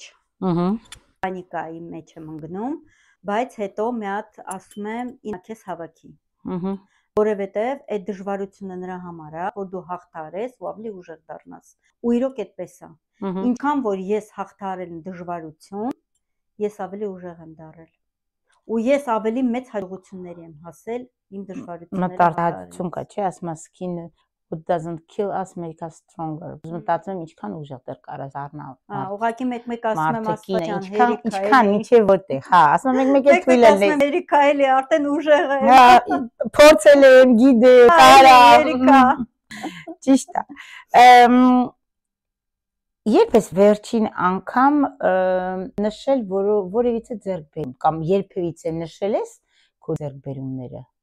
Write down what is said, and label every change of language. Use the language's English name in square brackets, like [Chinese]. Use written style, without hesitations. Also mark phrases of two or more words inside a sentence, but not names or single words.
[Armenian] Պանիկայի մեջ եմ ընկնում, բայց հետո մի հատ ասում եմ ինձ քեզ հավաքի։ Որովհետև այդ դժվարությունը նրա համար է, որ դու հաղթարես ու ավելի ուժեղ դառնաս։ Ու իրոք այդպես է։ Ինչքան որ ես հաղթարել եմ դժվարություն, ես ավելի ուժեղ եմ դառել։ Ու ես ավելի մեծ հաջողությունների եմ հասել իմ դժվարությունները։ Մտածություն կա, չէ, ասում ես [English] skin what doesn't kill us make us stronger։ [Armenian] Մտածում եմ ինչքան ուժեղ դեռ կարա դառնալ։ Ուղղակի մեկ-մեկ ասում եմ աստղան, ինչքան ինչի որտեղ, հա, ասում եմ մեկ-մեկ էլ թույլ ասում եմ Երիկա էլի արդեն ուժեղ է։ Հա, փորձել եմ, գիտեմ, կարա։ Երիկա։ Ճիշտ է։ Երբ ես վերջին անգամ նշել որևիցե ձեռքբերում կամ երբևիցե նշել ես քո ձեռքբերումները։